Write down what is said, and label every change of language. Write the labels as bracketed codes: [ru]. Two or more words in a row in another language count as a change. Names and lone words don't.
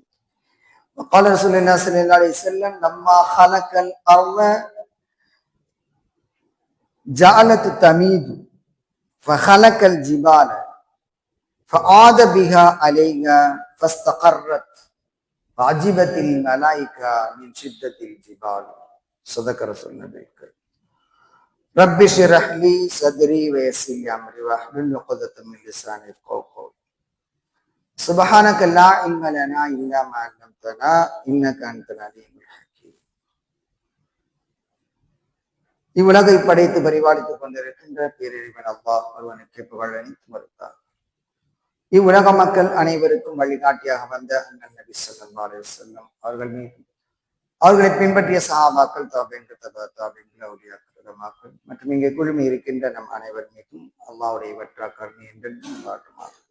[ar] وقال رسول الله صلى الله عليه وسلم: لما خلق الأرض جعلت تميد فخلق الجبال فعاد بها عليها فاستقرت فعجبت الملائكة من شدة الجبال. صدق رسول النبي الكريم. رب اشرح لي صدري ويسر لي أمري واحلل عقدة من لساني يفقهوا قولي. سبحانك لا علم لنا إلا ما علمتنا إنك أنت العليم الحكيم. [ta] இவ்வுலகை படைத்து பரிபாலித்துக் கொண்டிருக்கின்ற பேரிழிவன் அல்லாஹ் ஒருவனுக்கு புகழ் அளித்து மறுத்தார். இவ்வுலக மக்கள் அனைவருக்கும் வழிகாட்டியாக வந்த அண்ணல் நபி [ar] صلى الله عليه وسلم [ta] அவர்கள் மீது, அவர்களை பின்பற்றிய சஹாபாக்கள், தாபீன்கள், தபா-தாபீன்கள், அவுலியாக்கள், உலமாக்கள் மற்றும் இங்கே குழுமி இருக்கின்ற நம் அனைவர் மீதும் அல்லாஹ்வுடைய வற்றா கருணை என்றென்றும் காட்டுமாறு.